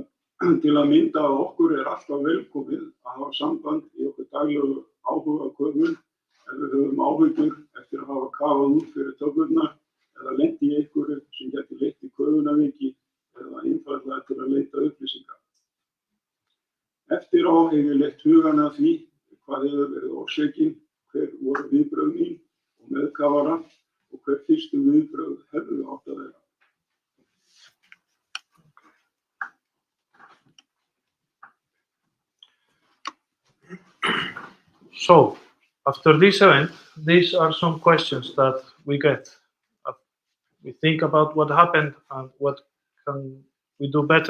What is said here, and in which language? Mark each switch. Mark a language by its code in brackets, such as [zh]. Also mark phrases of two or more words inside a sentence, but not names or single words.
[is] Til að mynda að okkur alltaf velkomið að hafa samband í okkur daglegu áhugaköfun ef við höfum áhyggjur eftir að hafa kafað út fyrir töflurnar eða lent í einhverju sem gæti leitt í köfunarveiki eða einfaldlega til að leita upplýsingar. Eftir á hef ég leitt hugann að því hvað hefur verið orsökin, hver voru viðbrögð mín og með kafara og hver fyrstu viðbrögð hefðu átt að vera. [en] So, after this event, these are some questions that we get. We think about what happened and what can we do better.